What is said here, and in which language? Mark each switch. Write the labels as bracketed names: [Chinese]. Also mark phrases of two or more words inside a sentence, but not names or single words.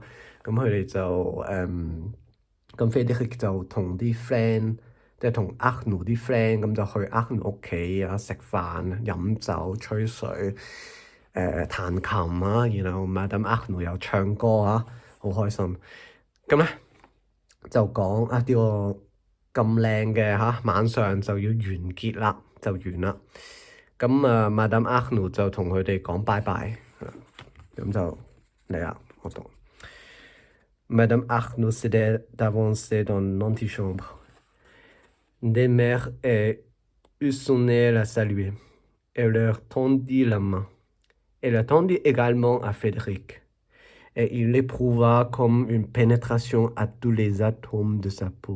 [Cantonese] 咁佢哋就咁 Frédéric 就同啲 friend，即係同 Arnaud 啲 friend，咁就去 Arnaud 屋企啊，食飯、飲酒、吹水、彈琴啊，然後 Madame Arnaud 又唱歌啊，好開心。咁咧就講呢個咁靚嘅晚上就要完結啦，就完啦。咁 [French] Madame Arnaud 就同佢哋講拜拜，咁就嚟啦，我讀。Madame Arnaud s'était avancée dans l'antichambre. Des mères et Hussonnet la saluaient. Elle leur tendit la main. Elle la tendit également à Frédéric, et il l'éprouva comme une pénétration à tous les atomes de sa peau.